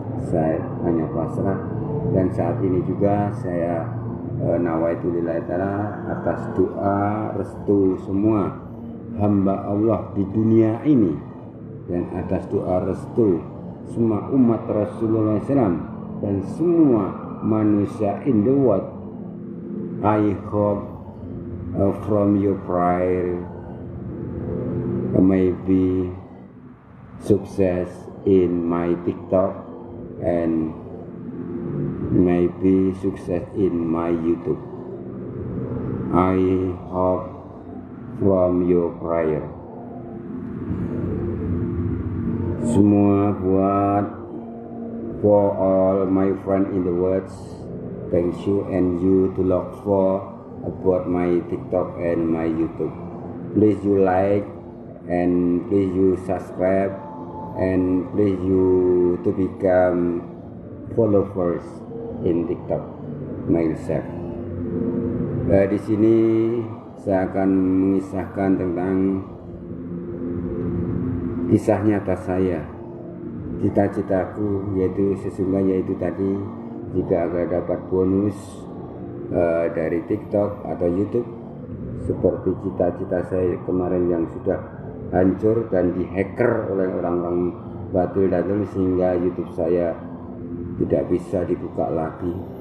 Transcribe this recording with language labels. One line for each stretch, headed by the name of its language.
Indonesian: Saya hanya pasrah, dan saat ini juga saya nawaitu lillahi ta'ala atas doa restu semua hamba Allah di dunia ini dan atas doa restu semua umat Rasulullah SAW dan semua manusia
English: in the world. I hope from your prayer maybe success in my TikTok and maybe success in my YouTube. I hope from your prayer.
Indonesian: Semua buat
English: for all my friend in the world. Thank you and you to look for about my TikTok and my YouTube. Please you like and please you subscribe and please you to become followers in TikTok myself.
Indonesian: Di sini saya akan mengisahkan tentang kisah nyata saya, cita-citaku yaitu sesungguhnya yaitu tadi jika akan dapat bonus dari TikTok atau YouTube seperti cita-cita saya kemarin yang sudah hancur dan dihacker oleh orang-orang batil sehingga YouTube saya tidak bisa dibuka lagi.